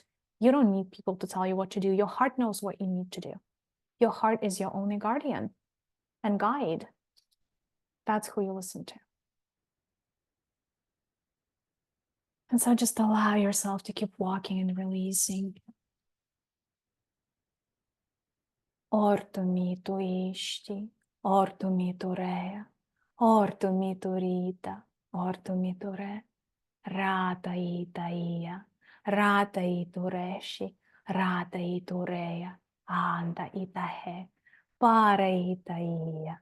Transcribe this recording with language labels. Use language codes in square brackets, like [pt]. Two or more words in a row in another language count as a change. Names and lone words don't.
[en] You don't need people to tell you what to do. Your heart knows what you need to do. Your heart is your only guardian and guide. That's who you listen to. And so just allow yourself to keep walking and releasing. Ortu mitu ishti, ortu mitu rea, ortu mitu rita, ortu mitu re, rata ita ia, rata itu reshi, rata itu rea, anda itahe, para itaia,